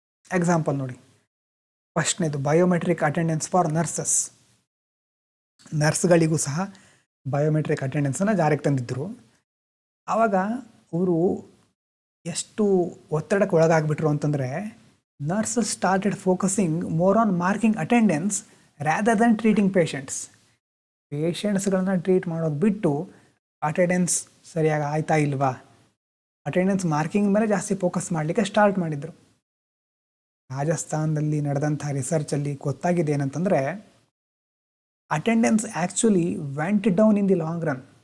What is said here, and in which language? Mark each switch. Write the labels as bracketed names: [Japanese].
[Kannada] Example ನೋಡಿ, ಫಸ್ಟ್ನೇದು biometric attendance for nurses. ನರ್ಸ್ಗಳಿಗೂ ಸಹ biometric ಅಟೆಂಡೆನ್ಸನ್ನು ಜಾರಿಗೆ ತಂದಿದ್ದರು. ಆವಾಗ ಅವರು ಎಷ್ಟು ಒತ್ತಡಕ್ಕೆ ಒಳಗಾಗ್ಬಿಟ್ರು ಅಂತಂದರೆ, [English] nurses started focusing more on marking attendance rather than treating patients. [Kannada] ಪೇಷಂಟ್ಸ್ಗಳನ್ನ treat ಮಾಡೋದು ಬಿಟ್ಟು ಅಟೆಂಡೆನ್ಸ್ ಸರಿಯಾಗಿ ಆಯ್ತಾ ಇಲ್ವಾ, ಅಟೆಂಡೆನ್ಸ್ ಮಾರ್ಕಿಂಗ್ ಮೇಲೆ ಜಾಸ್ತಿ ಫೋಕಸ್ ಮಾಡಲಿಕ್ಕೆ ಸ್ಟಾರ್ಟ್ ಮಾಡಿದರು. ರಾಜಸ್ಥಾನದಲ್ಲಿ ನಡೆದಂಥ ರಿಸರ್ಚಲ್ಲಿ ಗೊತ್ತಾಗಿದೆ ಏನಂತಂದರೆ, [English] Attendance actually went down in the long run.